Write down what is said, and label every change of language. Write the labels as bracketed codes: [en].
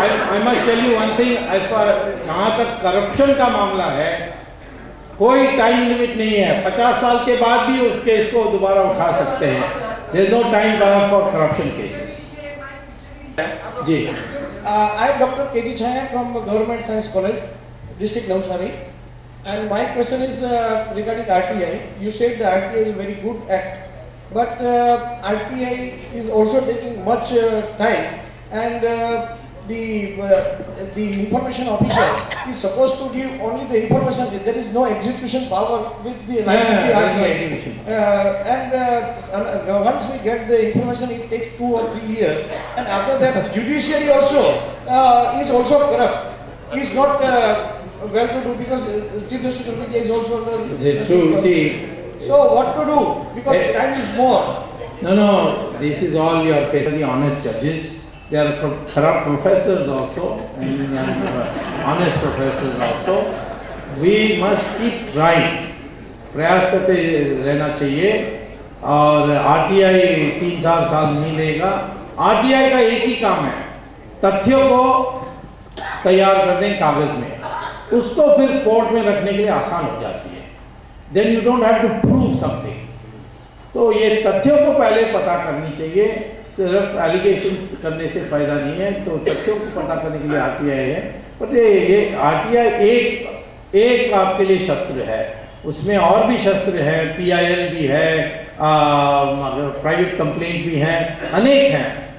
[en] I must tell you one thing, as far [hi] जहाँ तक corruption का मामला है, कोई टाइम लिमिट नहीं है। 50 साल के बाद भी उस केस को दोबारा उठा सकते हैं। [en] There is no time bound for corruption cases. [hi] Ji. [en] I am Dr. K.G. Chaya from Government Science College, District Navsari, and my question is regarding RTI. You said the RTI is a very good act, but RTI is also taking much time, and the information officer is supposed to give only the information. There is no execution power with the RTI. And once we get the information, it takes 2 or 3 years, and after that, the judiciary also is also corrupt. Is not well to do, because Chief Justice of India is also true. See, so what to do, because time is more. No, this is all your basically honest judges. There are corrupt professors also, and honest professors also. We must keep trying. [hi] प्रयास करते रहना चाहिए, और RTI 3-4 साल नहीं लेगा। RTI का एक ही काम है, तथ्यों को तैयार कर दें कागज में, उसको फिर कोर्ट में रखने के लिए आसान हो जाती है। [en] Then you don't have to prove something. [hi] तो ये तथ्यों को पहले पता करनी चाहिए, सिर्फ एलिगेशंस करने से फायदा नहीं है। तो तथ्यों को पता करने के लिए आरटीआई है, बट ये आरटीआई एक आपके लिए शस्त्र है, उसमें और भी शस्त्र है, पीआईएल भी है, प्राइवेट कंप्लेंट भी है, अनेक हैं।